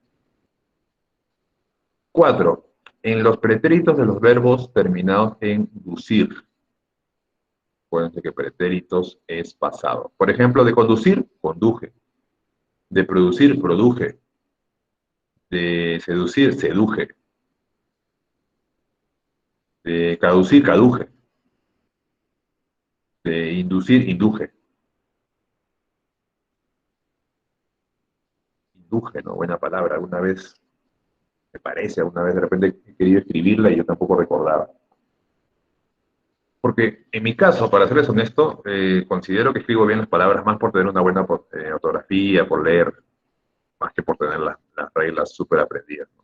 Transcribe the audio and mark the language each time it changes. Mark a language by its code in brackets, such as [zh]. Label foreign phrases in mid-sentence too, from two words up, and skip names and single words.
[es] 4. En los pretéritos de los verbos terminados en ducir. Acuérdense que pretéritos es pasado. Por ejemplo, de conducir, conduje. De producir, produje. De seducir, seduje. De caducir, caduje. De inducir, induje. Induje, ¿no? Buena palabra. Alguna vez, me parece, alguna vez de repente he querido escribirla y yo tampoco recordaba. Porque en mi caso, para serles honesto, considero que escribo bien las palabras más por tener una buena ortografía, por leer, más que por tener las reglas súper aprendidas, ¿no?